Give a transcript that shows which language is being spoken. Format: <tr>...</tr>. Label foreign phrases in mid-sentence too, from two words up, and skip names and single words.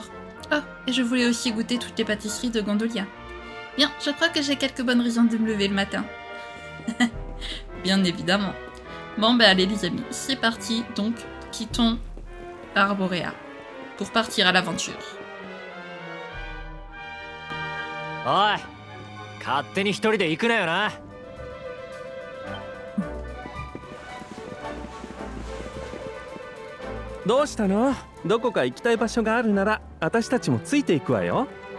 <fr>Oh, et je voulais aussi goûter toutes les pâtisseries de Gondolia. Bien, je crois que j'ai quelques bonnes raisons de me lever le matin. Bien évidemment. Bon ben allez les amis, c'est parti, donc quittons Arborea pour partir à l'aventure.</fr> <ja>おい勝手に一人で行くなよな。どうしたの？どこか行きたい場所があるなら私たちもついていくわよ。</ja>